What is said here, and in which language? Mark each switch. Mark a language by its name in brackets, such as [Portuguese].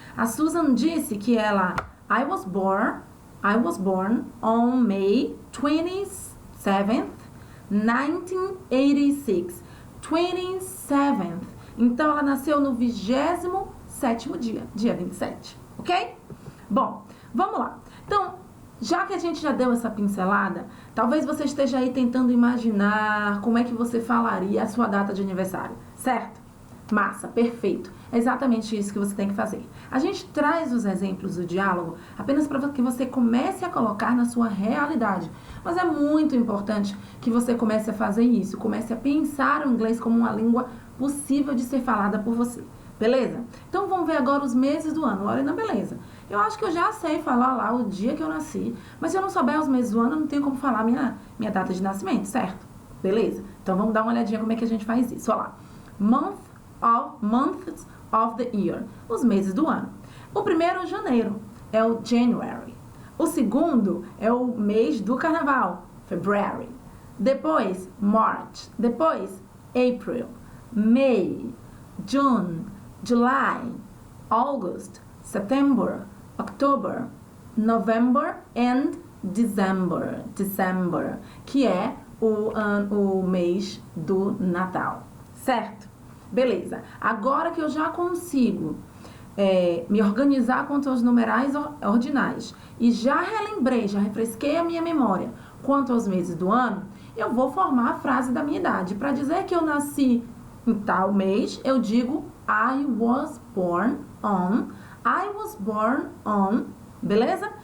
[Portuguese] A Susan disse que ela, [English] I was born on May 27th, 1986. 27th. [Portuguese] Então, ela nasceu no 27º dia 27, ok? Bom, vamos lá. Então, já que a gente já deu essa pincelada, talvez você esteja aí tentando imaginar como é que você falaria a sua data de aniversário, certo? Massa, perfeito. É exatamente isso que você tem que fazer. A gente traz os exemplos do diálogo apenas para que você comece a colocar na sua realidade. Mas é muito importante que você comece a fazer isso, comece a pensar o inglês como uma língua possível de ser falada por você. Beleza? Então vamos ver agora os meses do ano. Lorena, beleza. Eu acho que eu já sei falar lá o dia que eu nasci, mas se eu não souber os meses do ano, eu não tenho como falar minha data de nascimento, certo? Beleza? Então vamos dar uma olhadinha como é que a gente faz isso. Olha lá. [English] Months of the year. [Portuguese] Os meses do ano. O primeiro, janeiro, é o January. O segundo é o mês do carnaval, February. Depois, March. Depois, [English] April, May, June, July, August, September, October, November and December, [Portuguese] que é o mês do Natal, certo? Beleza. Agora que eu já consigo me organizar quanto aos numerais ordinais e já relembrei, já refresquei a minha memória quanto aos meses do ano, eu vou formar a frase da minha idade. Para dizer que eu nasci em tal mês, eu digo [English] I was born on, [Portuguese] beleza?